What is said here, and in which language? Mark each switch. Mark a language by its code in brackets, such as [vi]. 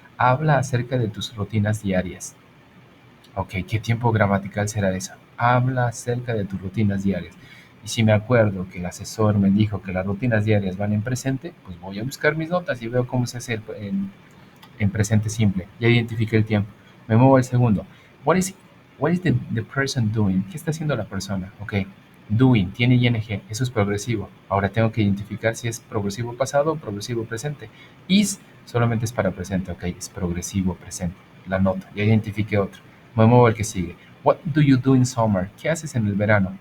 [es] Habla acerca de tus rutinas diarias. Ok, ¿qué tiempo gramatical será eso? Habla acerca de tus rutinas diarias. Y si me acuerdo que el asesor me dijo que las rutinas diarias van en presente, pues voy a buscar mis notas y veo cómo se hace en presente simple. Ya identifiqué el tiempo. Me muevo al segundo. [en] What is, what is the person doing? [es] ¿Qué está haciendo la persona? Ok, doing, tiene ing, eso es progresivo. Ahora tengo que identificar si es progresivo pasado o progresivo presente. Is solamente es para presente, ok, es progresivo presente. La nota, ya identifiqué otro. Me muevo al que sigue. [en] What do you do in summer? [es] ¿Qué haces en el verano?